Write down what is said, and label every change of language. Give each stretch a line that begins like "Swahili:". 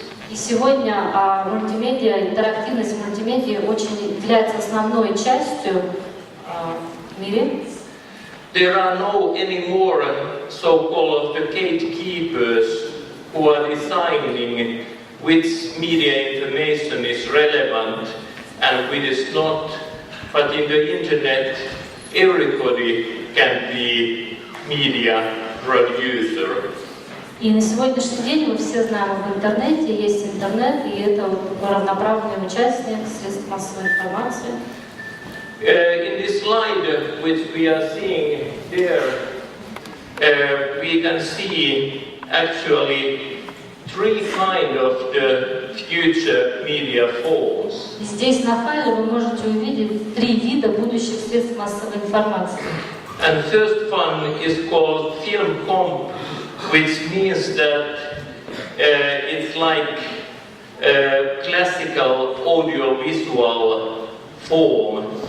Russian: И сегодня мультимедиа, интерактивность мультимедиа очень является основной частью в мире.
English: There are no anymore so-called the gatekeepers who are deciding which media information is relevant and which is not. But in the internet, everybody can be media producer.
Russian: И на сегодняшний день мы все знаем, в интернете есть интернет, и это равноправное участие средств массовой информации.
English: In this slide which we are seeing there, we can see actually three kind of the future media forms.
Russian: Здесь на файле вы можете увидеть 3 вида будущих средств массовой информации.
English: And first one is called film comp, which means that it's like classical audiovisual form.